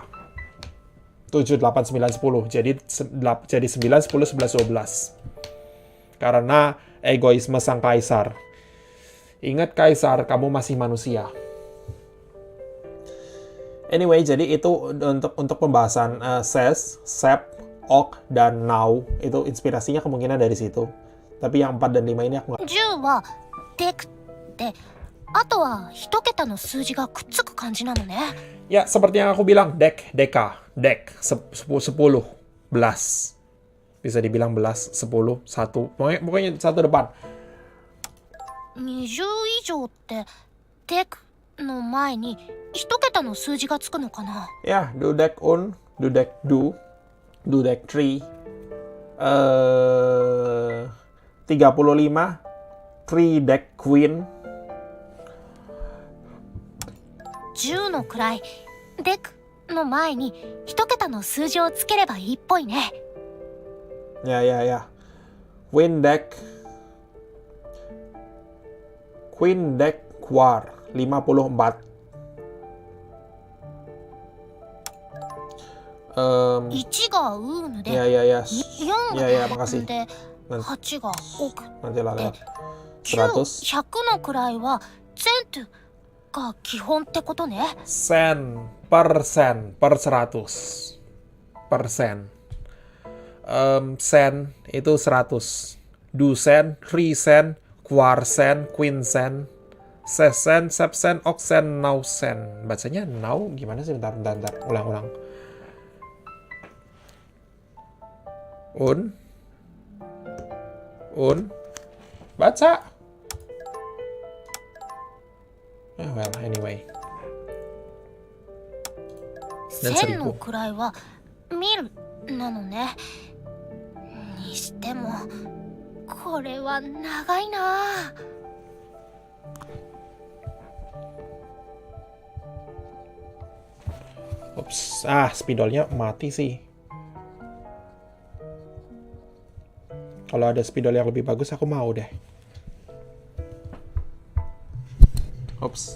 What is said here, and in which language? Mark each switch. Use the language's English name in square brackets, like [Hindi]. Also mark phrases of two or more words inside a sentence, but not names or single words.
[Indonesian] 7, 8, 9, 10. Jadi 9, 10, 11, 12. Karena egoisme sang kaisar. Ingat kaisar, kamu masih manusia. Anyway, jadi itu untuk pembahasan ses, sep, ok, dan now. Itu inspirasinya kemungkinan dari situ. Tapi yang 4 dan 5 ini aku nggak... [Japanese] 10 はデクってあとは一桁の数字がくっつく感じなのね。 [Indonesian] Ya, seperti yang aku bilang, dek, 10, belas. Bisa dibilang belas, 10, 1. Pokoknya satu depan. [Japanese] 20 以上ってデクの前に一桁の数字がつくのかな。 [Indonesian] Ya, dudek un, dudek du, dudek tri, 35, tri dek queen. [Japanese] 10 の位、デクの前に一桁の数字をつければいいっぽいね。 Ya. Queen deck quar, 54. 1がウーヌで、 [Indonesian] Ya. [Japanese] 4が [Indonesian] Ya, makasih. [Japanese] で、8がオク。 [Indonesian] Nanti lah lewat. [Japanese] 9、 100. 100の位はセントが基本ってことね。 [Indonesian] Sen, per 100. Persen. Sen itu 100. Dusen, risen, quarsen, quinsen, sesen, sepsen, oksen, nausen. Bacanya nau gimana sih? Bentar. Ulang. Un. Baca. [English] Well, anyway. [Japanese] 1000 の位はミルなのね。にしてもこれは長いな。 [Indonesian] Ups, spidolnya mati sih. Kalau ada spidol yang lebih bagus, aku mau deh. Ups.